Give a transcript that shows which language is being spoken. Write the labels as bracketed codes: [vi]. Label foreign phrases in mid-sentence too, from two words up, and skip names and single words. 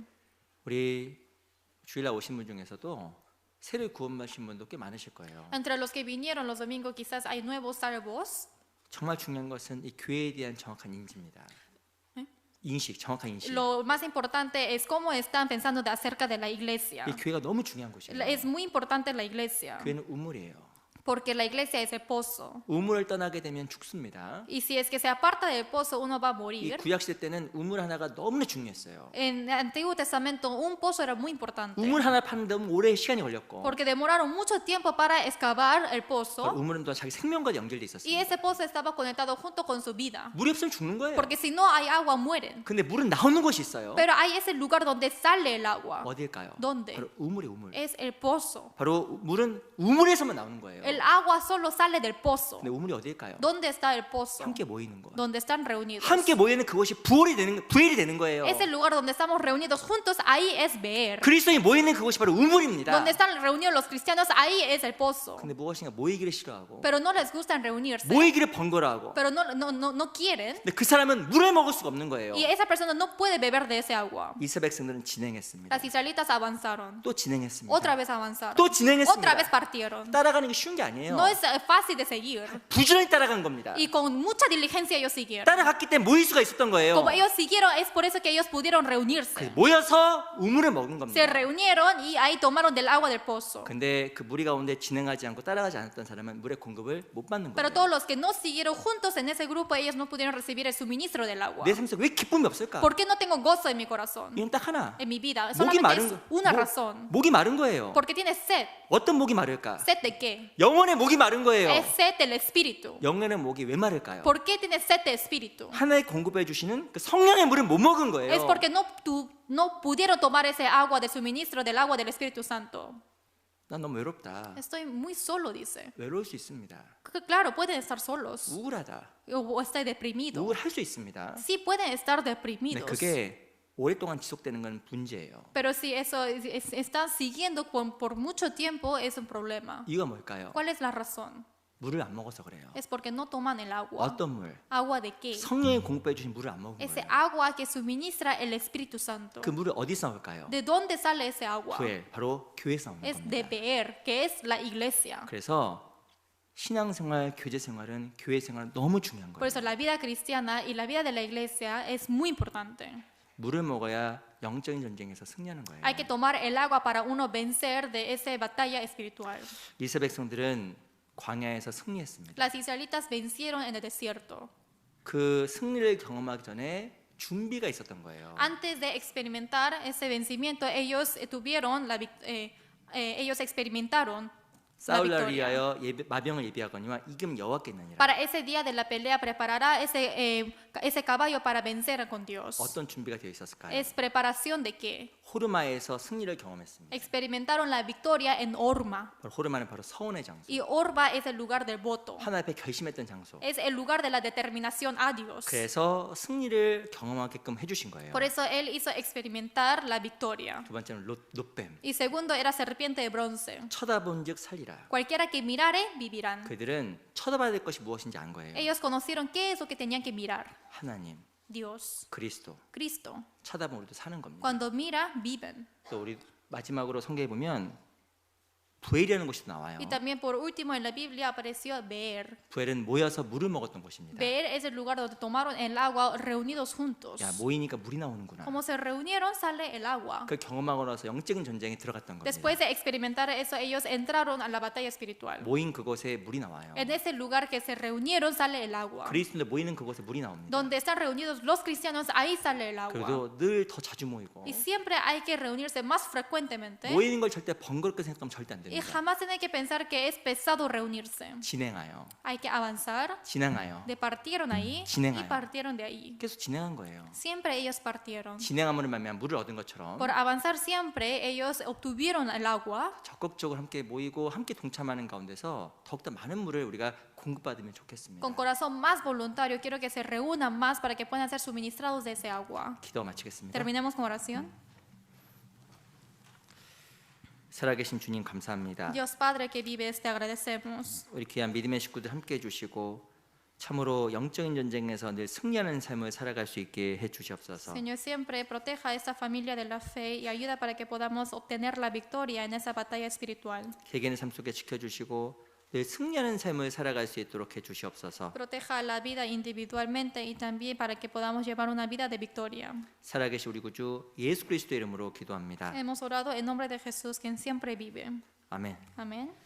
[ko] 우리 주일날 오신 분 중에서도 새로 구원받으신 분도 꽤 많으실 거예요. [es] Entre los que vinieron los domingos quizás hay nuevos salvos. [ko] 정말 중요한 것은 이 교회에 대한 정확한 인지입니다. 인식, 정확한 인식. [es] Lo más importante es cómo están pensando acerca de la iglesia. [ko] 이 교회가 너무 중요한 곳이에요. [es] Es muy importante la iglesia, [ko] 교회는 우물이에요. [es] porque la iglesia es el pozo. [ko] 우물을 떠나게 되면 죽습니다. [es] Y si es que se aparta del pozo, uno va a [ko] 이 [es] morir. [ko] 구약 시대 때는 우물 하나가 너무나 중요했어요. [es] En el Antiguo Testamento, un pozo era muy importante, [ko] 우물 하나 파는데 너무 오래 시간이 걸렸고 [es] porque demoraron mucho tiempo para excavar el pozo, [ko] 우물은 또 자기 생명과 연결돼 [es] y [ko] 있었어요. [es] ese pozo estaba conectado junto con su vida, [ko] 물이 없으면 죽는 거예요. [es] porque si no hay agua, mueren. [ko] 근데 물은 나오는 곳이 있어요. [es] Pero hay ese lugar donde sale el agua. [ko] 어디일까요? [es] ¿Dónde? [ko] 바로 우물이 우물. [es] Es el pozo. [ko] 바로 물은 우물에서만 나오는 거예요. [es] El agua solo sale del pozo. [ko] 근데 우물이 어디일까요? [es] ¿Dónde está el pozo? [ko] 함께 모이는 거. [es] Donde están reunidos. [ko] 함께 모이는 그곳이 부엘이 되는 거예요. [es] Es el lugar donde estamos reunidos juntos, ahí es ver. [ko] 그리스도인이 모이는 그곳이 바로 우물입니다. [es] Donde están reunidos los cristianos, ahí es el pozo. [ko] 근데 무엇인가 모이기를 싫어하고 [es] Pero no les gusta reunirse. [ko] 모이기를 번거로워하고 [es] Pero no quieren. [ko] 근데 그 사람은 물을 먹을 수가 없는 거예요. [es] Y esa persona no puede beber de ese agua. [ko] 이스라엘 백성들은 진행했습니다. [es] Las israelitas avanzaron. [ko] 또 진행했습니다. [es] Otra vez avanzaron. [ko] 또 진행했습니다. [es] Otra vez partieron. [ko] 따라가는 게 쉬운 게 아니에요. [es] No es fácil de seguir. [ko] 부지런히 따라간 겁니다. [es] Y con mucha diligencia ellos siguieron. [ko] 따라갔기 때문에 모일 수가 있었던 거예요. [es] Como ellos siguieron, es por eso que ellos pudieron reunirse. [ko] 모여서 우물을 먹은 겁니다. [es] Se reunieron y ahí tomaron del agua del pozo. [ko] 근데 그 무리 가운데 진행하지 않고 따라가지 않았던 사람은 물의 공급을 못 받는 [es] Pero [ko] 거예요. [es] todos los que no siguieron juntos en ese grupo, ellos no pudieron recibir el suministro del agua. [ko] 내 삶에서 왜 기쁨이 없을까? [es] ¿Por qué no tengo gozo en mi corazón? [ko] 이건 딱 하나. [es] En mi vida. [ko] 목이 [es] Solamente [ko] 마른 [es] es [ko] 거. [es] una razón. [ko] 목이 마른 거예요. [es] Porque tienes sed. [ko] 어떤 목이 마를까? [es] ¿Sed de qué? [ko] 영혼의 목이 마른 거예요. [es] Es sed del espíritu. [ko] 영혼의 목이 왜 마를까요? [es] ¿Por qué tienes sed de espíritu? [ko] 하나의 공급해 주시는 그 성령의 물을 못 먹은 거예요. [es] Es porque no pudieron tomar ese agua del suministro del agua del Espíritu Santo. [ko] 난 너무 외롭다. [es] Estoy muy solo, dice. [ko] 외로울 수 있습니다. [es] Claro, pueden estar solos. [ko] 우울하다. [es] O estoy deprimido. [ko] 우울할 수 있습니다. [es] Sí, pueden estar [ko] 근데 [es] deprimidos. [ko] 그게 오랫동안 지속되는 건 문제예요. [es] Pero si eso están siguiendo por mucho tiempo, es un problema. [ko] 이유가 뭘까요? [es] ¿Cuál es la razón? [ko] 물을 안 먹어서 그래요. [es] es porque no toman el agua. [ko] 어떤 물? [es] ¿Agua de qué? [ko] 성령이 공급해 주신 물을 안 먹은 [es] Ese [ko] 거예요. [es] agua que suministra el Espíritu Santo. [ko] 그 물을 어디서 나올까요? [es] ¿De dónde sale ese agua? [ko] 부엘, 바로 교회에서 나오는 [es] Es de [ko] 겁니다. [es] Beer, que es la iglesia. [ko] 그래서 신앙생활, 교제생활은 교회생활은 너무 중요한 [es] Por [ko] 거예요. [es] eso la vida cristiana y la vida de la iglesia es muy importante. [ko] 물을 먹어야 영적인 전쟁에서 승리하는 거예요. [es] Hay que tomar el agua para uno vencer de esa batalla espiritual. [ko] 이스라엘 백성들은 광야에서 승리했습니다. [es] Las israelitas vencieron en el desierto. [ko] 그 승리를 경험하기 전에 준비가 있었던 거예요. [es] Antes de experimentar ese vencimiento, ellos ellos experimentaron la [ko] 싸울날 [es] victoria. [ko] 위하여 마병을 예비하거니와 이금 여호와께 있느니라. [es] Para ese día de la pelea preparará ese caballo para vencer con Dios. [ko] 어떤 준비가 되어 있었을까요? [es] ¿Es preparación de qué? [ko] 호르마에서 승리를 경험했습니다. [es] Experimentaron la victoria en Orma. [ko] 바로 호르마는 바로 서원의 장소. [es] Y Orma es el lugar del voto. [ko] 하나님 앞에 결심했던 장소. [es] Es el lugar de la determinación a Dios. [ko] 그래서 승리를 경험하게끔 해주신 거예요. [es] Por eso Él hizo experimentar la victoria. [ko] 두 번째는 놋뱀. [es] Y segundo era serpiente de bronce. [ko] 쳐다본즉 살리라. [es] Cualquiera que mirare, vivirán. [ko] 그들은 쳐다봐야 될 것이 무엇인지 안 거예요. [es] Ellos conocieron qué es lo que tenían que mirar. [ko] 하나님, [es] Dios, [ko] 그리스도. [es] Cristo. [ko] 쳐다보면 우리도 사는 겁니다. [es] Cuando mira, viven. [ko] 또 우리 마지막으로 성경에 보면 부엘이라는 곳이 나와요. [es] Y también por último en la Biblia apareció Beer. [ko] 부엘은 모여서 물을 먹었던 곳입니다. [es] Beer es el lugar donde tomaron el agua reunidos juntos. [ko] 야, 모이니까 물이 나오는구나. [es] Como se reunieron, sale el agua. [ko] 그 경험하고 나서 영적인 전쟁에 들어갔던 겁니다. [es] Después de experimentar eso, ellos entraron a la batalla espiritual. [ko] 모인 그곳에 물이 나와요. [es] En ese lugar que se reunieron, sale el agua. [ko] 그리스도인들 모이는 그곳에 물이 나옵니다. [es] Donde están reunidos los cristianos, ahí sale el agua. [ko] 그래도 늘 더 자주 모이고 [es] Y siempre hay que reunirse más frecuentemente. [ko] 모이는 걸 절대 번거롭게 생각하면 절대 안 [es] Y [ko] 됩니다. [es] jamás tienen que pensar que es pesado reunirse. [ko] 진행하여, [es] Hay que avanzar. [ko] 진행하여 [es] Partieron ahí y [ko] 진행하여. [es] partieron de ahí. [ko] 계속 진행한 거예요. [es] Siempre ellos partieron. [ko] 진행함으로 말미암아 물을 얻은 것처럼 [es] Por avanzar siempre, ellos obtuvieron el agua. [ko] 적극적으로 함께 모이고 함께 동참하는 가운데서 더욱더 많은 물을 우리가 공급받으면 좋겠습니다. [es] Con corazón más voluntario, quiero que se reúnan más para que puedan ser suministrados de ese agua. [ko] 기도 마치겠습니다. [es] Terminemos con oración. [ko] 살아계신 주님 감사합니다. [es] Dios Padre que vives, te agradecemos. [ko] 우리 귀한 믿음의 식구들 함께 해주시고 참으로 영적인 전쟁에서 늘 승리하는 삶을 살아갈 수 있게 해주시옵소서. [es] Señor, siempre proteja a esta familia de la fe y ayuda para que podamos obtener la victoria en esa batalla espiritual. [ko] 개개인의 삶 속에 지켜주시고 늘 승리하는 삶을 살아갈 수 있도록 해주시옵소서. [es] Proteja la vida individualmente y también para que podamos llevar una vida de victoria. [ko] 살아계신 우리 구주 예수 그리스도 이름으로 기도합니다. [es] Hemos orado en nombre de Jesús, quien siempre vive. [ko] 아멘. [es] Amén.